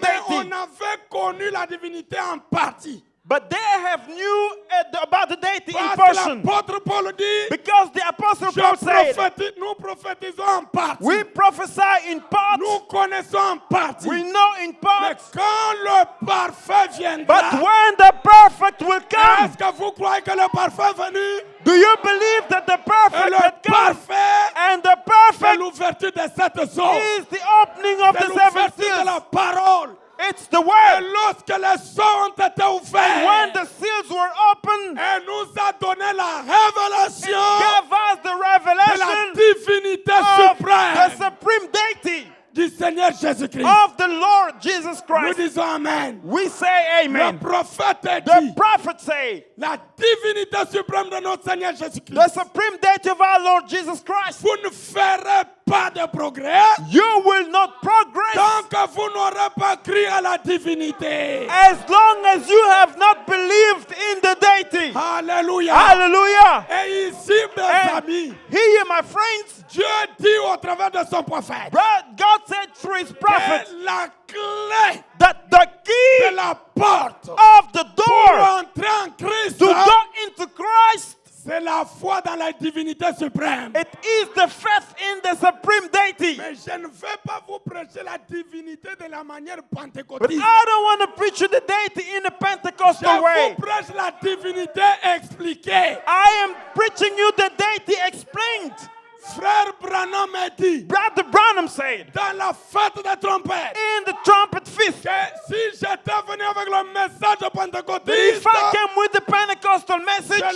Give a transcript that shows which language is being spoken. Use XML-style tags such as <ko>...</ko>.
<fr>mais on</fr> <en>deity,</en> <fr>avait connu la divinité en partie.</fr> <en>but they have knew about the deity in</en> <fr>Parce que</fr> <en>portion.</en> <fr>l'apôtre Paul dit,</fr> <en>Because the Apostle Paul said,</en> <fr>nous prophétisons en partie.</fr> <en>we prophesy in part,</en> <fr>Nous connaissons en partie.</fr> <en>we know in</en> <fr>Mais</fr> <en>part,</en> <fr>quand le parfait viendra,</fr> <en>but when the perfect will come,</en> <fr>est-ce que vous croyez que le parfait est venu?</fr> <en>do you believe that the</en> <fr>Et</fr> <en>perfect</en> <fr>le</fr> <en>had come?</en> <fr>parfait,</fr> <en>And the</en> <fr>c'est</fr> <en>perfect</en> <fr>l'ouverture de cette sceau.</fr> <en>is the opening of</en> <fr>C'est</fr> <en>the seven</en> <fr>l'ouverture de la</fr> <en>seals.</en> <fr>parole.</fr> <en>It's the</en> <fr>Et</fr> <en>word.</en> <fr>lorsque les sceaux ont été</fr> <en>And when</en> <fr>ouverts,</fr> <en>the seals were opened,</en> <fr>elle nous a donné la révélation</fr> <en>gave us the</en> <fr>de la</fr> <en>revelation</en> <fr>divinité</fr> <en>of the</en> <fr>suprême</fr> <en>supreme deity</en> <fr>du Seigneur Jésus-Christ.</fr> <en>of the Lord Jesus</en> <fr>Nous</fr> <en>Christ.</en> <fr>disons Amen.</fr> <en>We say</en> <fr>Le</fr> <en>amen.</en> <fr>prophète</fr> <en>The</en> <fr>dit,</fr> <en>prophet say,</en> <fr>la divinité suprême de notre Seigneur</fr> <en>the</en> <fr>Jésus-Christ,</fr> <en>supreme deity of our Lord Jesus Christ.</en> <fr>vous ne ferez pas de progrès</fr> <en>You will not progress</en> <fr>tant que vous n'aurez pas cru à la divinité.</fr> <en>as long as you have not believed in the deity.</en> <fr>Alléluia.</fr> <en>Hallelujah.</en> <fr>Et ici, mes</fr> <en>And</en> <fr>amis,</fr> <en>here, my friends,</en> <fr>Dieu dit au travers de son prophète</fr> <en>God said through his prophet</en> <fr>que la clé</fr> <en>that the key</en> <fr>de la porte</fr> <en>of the</en> <fr>pour</fr> <en>door</en> <fr>entrer en Christ,</fr> <en>to go into Christ,</en> <fr>c'est la foi dans la divinité suprême.</fr> <en>it is the faith in the supreme deity.</en> <fr>Mais je ne vais pas vous prêcher la divinité de la manière</fr> <en>But</en> <fr>pentecôtiste.</fr> <en>I don't want to preach you the deity in a</en> <fr>Je</fr> <en>Pentecostal way.</en> <fr>vous prêche la divinité expliquée.</fr> <en>I am preaching you the deity explained.</en> <fr>Frère Branham a dit</fr> <en>Brother Branham said</en> <fr>dans la fête des trompettes</fr> <en>in the trumpet feast,</en> <fr>que si j'étais venu avec le message</fr> <en>that</en> <fr>pentecôtiste,</fr> <en>if I came with the Pentecostal message,</en>